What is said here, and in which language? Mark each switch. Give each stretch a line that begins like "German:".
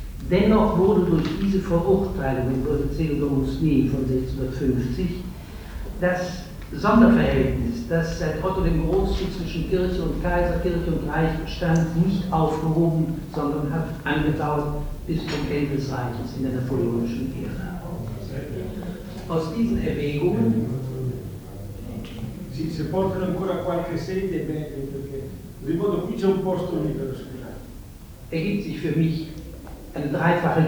German: Dennoch wurde durch diese Verurteilung im Theodomus Nee von 1650 das Sonderverhältnis, das seit Otto dem Großen zwischen Kirche und Kaiser, Kirche und Reich bestand, nicht aufgehoben, sondern hat angedauert bis zum Ende des Reiches in der napoleonischen Ära. Aus diesen Erwägungen.
Italian: Sì, se portano ancora qualche sede, bene, perché ricordo qui c'è un posto libero, scusate.
German: E gibt sich für mich eine dreifache